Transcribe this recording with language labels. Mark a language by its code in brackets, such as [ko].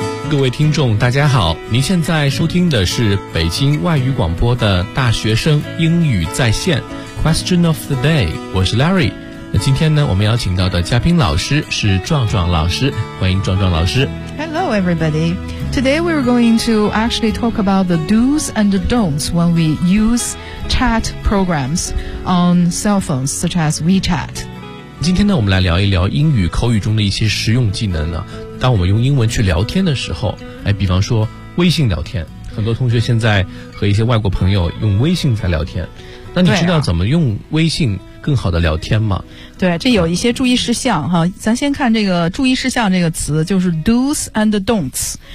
[zh] 各位听众大家好，您现在收听的是北京外语广播的大学生英语在线 Question of the day， 我是 Larry。那今天呢，我们邀请到的嘉宾老师是壮壮老师，欢迎壮壮老师。 [en] Hello everybody. Today we're going to actually talk about the do's and the don'ts when we use chat programs on cell phones such as WeChat. [zh] 今天呢，我们来聊一聊英语口语中的一些实用技能呢、当我们用英文去聊天的时候，哎，比方说微信聊天，很多同学现在和一些外国朋友用微信在聊天，那你知道怎么用微信更好的聊天吗？对，这有一些注意事项哈，咱先看这个注意事项这个词，就是 do's and don'ts。